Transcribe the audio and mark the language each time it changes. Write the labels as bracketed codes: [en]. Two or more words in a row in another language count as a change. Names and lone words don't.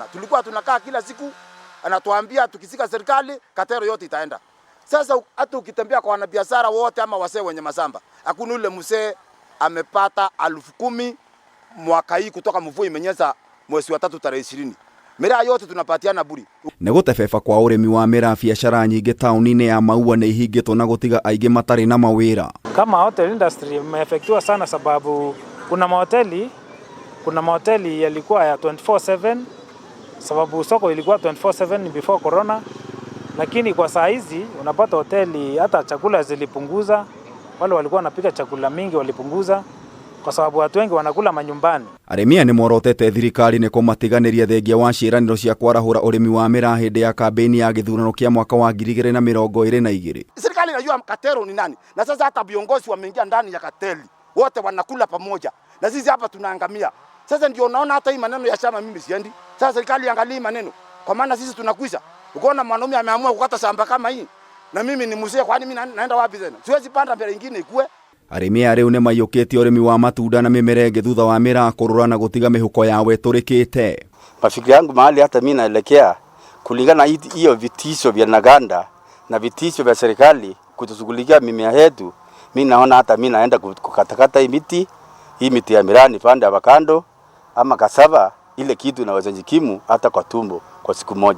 [sw] Tulikuwa tunakaa kila siku anatuambia tukisika serikali katero yote itaenda. Sasa hata ukitembea kwa wanabiashara wote ama wasee wenye masamba, hakuna yule msee amepata 10,000 mwaka hii kutoka mvua imenyesha mwezi wa 3 tarehe 20. MIRAA yote tunapatiana buri. [mer] Ni gutebeba kwa urimi wa MIRAA biashara nyingi tauni-ini ya Maua ni ihingitwo na gutiga aingi matari na mawira. [sw] Kama [en] hotel industry [sw] imeafektiwa sana sababu kuna mahoteli yalikuwa ya 24/7 sababu soko ilikuwa 24/7 [en] before corona, [sw] lakini kwa saa hizi unapata hoteli hata chakula zilipunguza. Wale walikuwa wanapika chakula mingi walipunguza kwa sababu watu wengi wanakula manyumbani. [mer] ARIMI ni morotete thirikari ni kumatiganiria thengia wa ciĩranĩro cia kwarahura urimi wa MIRAA hindi ya kampeni ya githurano kia mwaka wa 2022. [sw] Serikali inajua katero ni nani, na sasa hata viongozi wameingia ndani ya kateli, wote wanakula pamoja na sisi hapa tunaangamia. Sasa ndio unaona hata hii maneno ya chama mimi siendi. Sasa serikali iangalie maneno, kwa maana sisi tunakwisha. Ukiona mwanaume ameamua kukata shamba kama hii na mimi ni mzee, kwani mimi naenda wapi tena? Siwezi panda mbele nyingine ikue. [mer] ARIMI ariu ni maiyukitie urimi wa matunda na mimerenge thutha wa MIRAA kurura na gutiga mihuko yawe turikite. [sw] Mafikiri yangu mahali hata mimi naelekea kulingana hiyo vitisho vya Naganda na vitisho vya serikali kutushughulikia mimea yetu, mimi naona hata mimi naenda kukatakata hii miti ya MIRAA ni pande avocado ama cassava, ile kitu inaweza jikimu hata kwa tumbo kwa siku moja.